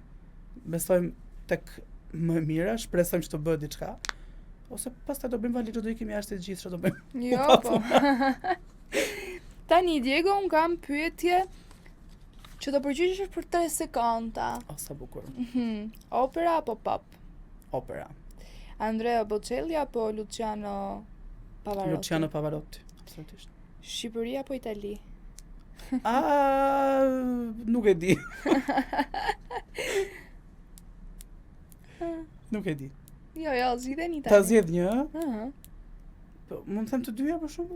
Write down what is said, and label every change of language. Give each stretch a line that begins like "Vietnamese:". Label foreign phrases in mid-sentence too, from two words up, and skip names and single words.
Albanian: Besojmë tek më mira, shpresojmë që të bëhet diçka. Ose pastaj do bëjmë valizë, do ikim jashtë të gjithë, çfarë do bëjmë. Jo, po. Tani Diego, un kam pyetje që do përgjigjesh për 3 sekonda. Sa bukur. Opera apo pop? Opera. Andrea Bocelli apo Luciano Pavarotti? Luciano Pavarotti, absolutisht. Shqipëri apo Itali? Nuk e di. Nuk e di. Jo, zgjidhe një tani. Ta zgjedh një? Po, mund të them të dyja për shembull?